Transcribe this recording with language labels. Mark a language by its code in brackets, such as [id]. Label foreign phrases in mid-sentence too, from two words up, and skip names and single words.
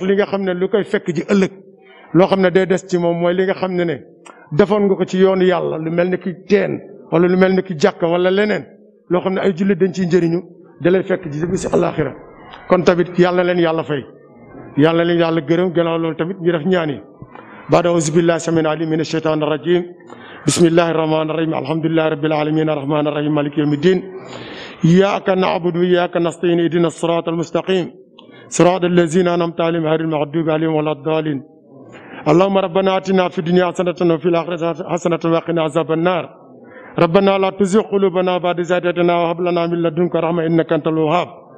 [wo] li nga xam ne lu koy fekk ji ëllëg loo xam ne day des ci moom mooy li nga xam ne defoon nga ko ci yoonu yàlla lu mel ni ki teen wala lu mel ni ki jàkka wala leneen loo xam ne ay jullit dañ ciy njëriñu da lay fekk ji si àllaaxira kon tamit yàlla leen yàlla fay yàlla leen yàlla gërëm gannaaw loolu tamit ñu def ñaan yi [ar] بعد أعوذ بالله السميع العليم من الشيطان الرجيم بسم الله الرحمن الرحيم الحمد لله رب العالمين الرحمن الرحيم مالك يوم الدين إياك نعبد وإياك نستعين اهدنا الصراط المستقيم صراط الذين أنعمت عليهم غير المغضوب عليهم ولا الضالين اللهم ربنا آتنا في الدنيا حسنة وفي الآخرة حسنة وقنا عذاب النار ربنا لا تزغ قلوبنا بعد إذ هديتنا وهب لنا من لدنك رحمة إنك أنت الوهاب